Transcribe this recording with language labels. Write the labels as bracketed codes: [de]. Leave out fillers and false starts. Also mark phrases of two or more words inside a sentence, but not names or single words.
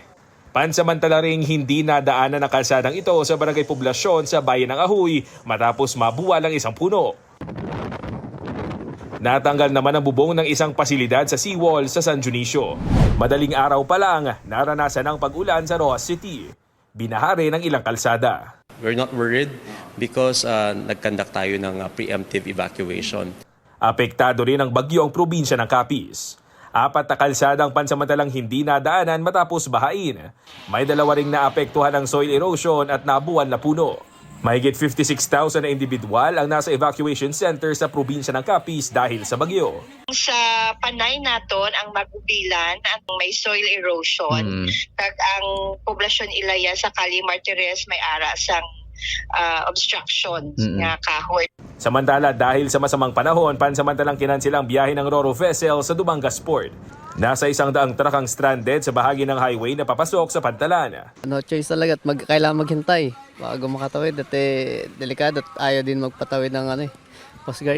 [tl] Pansamantala ring hindi nadaanan ang kalsadang ito sa Barangay Poblasyon sa bayan ng Ahoy matapos mabuwal ang isang puno. Natanggal naman ang bubong ng isang pasilidad sa seawall sa San Dionisio. Madaling araw pa lang, naranasan ang pag-ulan sa Roxas City. Binahari ng ilang kalsada. [en] We're not worried because [tl] nag-conduct tayo ng [en] preemptive evacuation. [tl] Apektado rin ang bagyo ang probinsya ng Capiz. 4 na kalsadang pansamantalang hindi nadaanan matapos bahain. May 2 ring naapektuhan ng [en] soil erosion [tl] at nabuwal na puno. Mahigit 56,000 na individual ang nasa [en] evacuation center [tl] sa probinsya ng Capiz dahil sa bagyo. [hil] Sa panay naton ang magubilan at may [en] soil erosion. [hil] Kag ang poblasyon Ilaya sa Cali Martires may ara sang obstruction nga kahoy. [tl] Samantala, dahil sa masamang panahon, pansamantalang kinansil ang biyahe ng Roro vessel sa Dumangas Port. Nasa 100 truck ang stranded sa bahagi ng highway na papasok sa Pantalan. [en] No choice [tl] talaga at kailangan maghintay bago makatawid at delikado at ayaw din magpatawid ng Coast Guard.